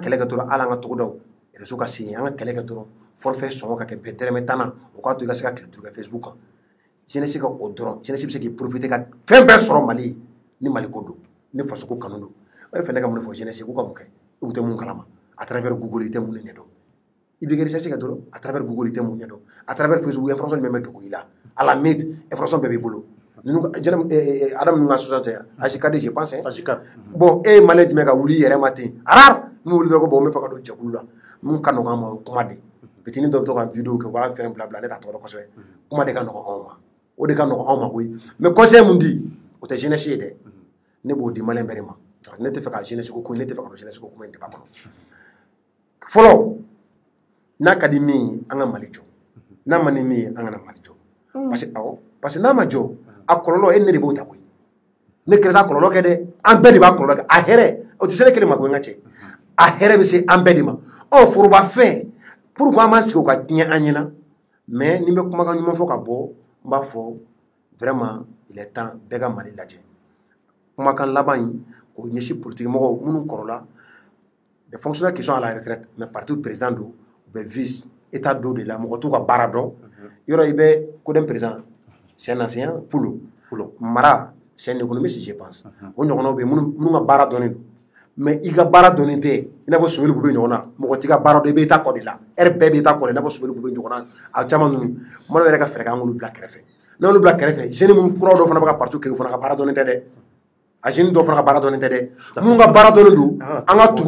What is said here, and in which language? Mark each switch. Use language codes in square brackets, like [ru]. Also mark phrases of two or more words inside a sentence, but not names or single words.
[bm] kɛlɛ kɛ dɔrɔn ala an ka togodaw réseau ka se an ka kɛlɛ kɛ dɔrɔn forfait sɔngɔ ka kɛ bɛɛ dɛrɛmɛ 10 na o k'a to i ka se ka tile 5 kɛ Facebook kan jeunesse ka o dɔrɔn jeunesse bɛ se k'i profiter ka fɛn bɛɛ sɔrɔ Mali ni Mali ko don ni faso ko kanu don o ye fɛnɛ ka mun fɔ jeunesse k'u ka mun kɛ u tɛ mun kalama [fr] à travers [bm] Google i tɛ mun ɲɛ dɔn i bɛ kɛ recherche kɛ dɔrɔn [fr] à travers [bm] Google i tɛ mun ɲɛ dɔn [fr] à travers [bm] Facebook information min bɛ dogo i la [fr] à la minute [bm] information bɛɛ b'i bolo Adam ninnu ka association tɛ Agicad [fr] je pense bon [bm] e ye Malien jumɛn ka wuli i yɛrɛ ma ten rare n'u wuli dɔrɔn ko bon n bɛ fɛ ka don jɛkulu la mun ka nɔgɔn an ma o kuma de fitinin dɔ bɛ to ka vidéo kɛ u b'a fɛn bila ne t'a tɔgɔ dɔn kosɛbɛ kuma de ka nɔgɔn anw ma o de ka nɔgɔn anw ma koyi [fr] mais conseil [bm] mun di o tɛ jeunesse ye dɛ ne b'o di Malien bɛɛ de ma ne tɛ fɛ ka jeunesse ko ne tɛ fɛ ka don jeunesse ko kuma in débat kɔnɔ fɔlɔ n'a ka di min ye an ka Mali jɔ n'a ma ni min ye an kana Mali jɔ [fr] parce que [bm] n'a ma jɔ a kɔlɔlɔ e ne de b'o ta koyi ne kɛlɛ t'a kɔlɔlɔ kɛ dɛ an bɛɛ de b'a kɔlɔlɔ kɛ a hɛrɛ o tɛ se ne kelen ma ko n ka cɛ a hɛrɛ bɛ se an bɛɛ de ma forobafɛn pourquoi an m'an sigi o ka tiɲɛ an ɲɛna mais ni n bɛ kumakan ɲuman fɔ ka bɔ n b'a fɔ vraiment [fr] il est temps [bm] bɛɛ ka Mali lajɛ kumakan laban in k'o ɲɛsin politique mɔgɔw minnu kɔrɔla [fr] des fonctionnaires qui sont à la retraite mais parti président [bm] don u bɛ [fr] vice état [bm] dɔ de la mɔgɔ t'u ka baara dɔn yɔrɔ i bɛ Codem [fr] président c'est un ancien [bm] Poulo Mara [fr] c'est un économiste je pense [bm] o ɲɔgɔnnaw bɛ minnu ka baara dɔnnen don mais i ka baara dɔnnen tɛ i n'a fɔ Soumaïla Boubou ɲɔgɔnna mɔgɔ t'i ka baara dɔn i bɛ taa kɔ de la heure bɛɛ bɛ taa kɔ de i n'a fɔ Soumaïla Boubou ɲɔgɔnna a caman ninnu Mali yɛrɛ ka fɛɛrɛ k'an k'olu bila kɛrɛfɛ n'olu bila kɛrɛfɛ jeune minnu kuraw dɔ fana bɛ ka parti kɛ u fana ka baara dɔnnen tɛ dɛ a jeune dɔ fana ka baara dɔnnen tɛ dɛ minnu ka baara dɔnnen don an ka tugu